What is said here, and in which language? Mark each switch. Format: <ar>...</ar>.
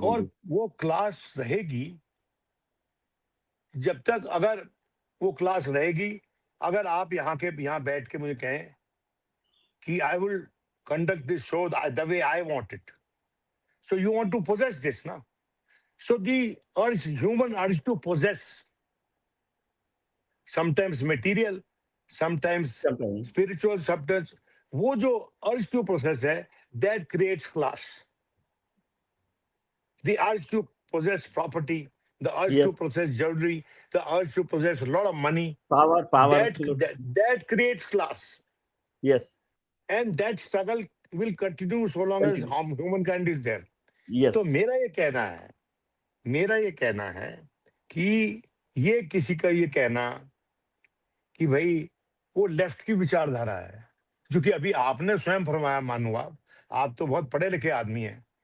<hi>और वो क्लास रहेगी जब तक, अगर वो क्लास रहेगी, अगर आप यहाँ बैठ के मुझे कहें कि</hi> <en>I will conduct this show the way I want it, so you want to possess this ना, so the urge, human urge to possess, sometimes material, sometimes</en> <hi>चलते</hi> <en>spiritual, sometimes,</en> <hi>वो जो</hi> <en>Urge to process है, that creates class. The urge to possess property, the urge to yes possess jewelry, the urge to possess a lot of money, power that creates class. Yes And that struggle will continue so long as continue humankind is there. Yes</en> <hi>तो मेरा ये कहना है कि ये किसी का ये कहना कि भाई वो लेफ्ट की विचारधारा है, जो कि अभी आपने स्वयं फरमाया, मानो आप तो बहुत पढ़े लिखे आदमी हैं,</hi>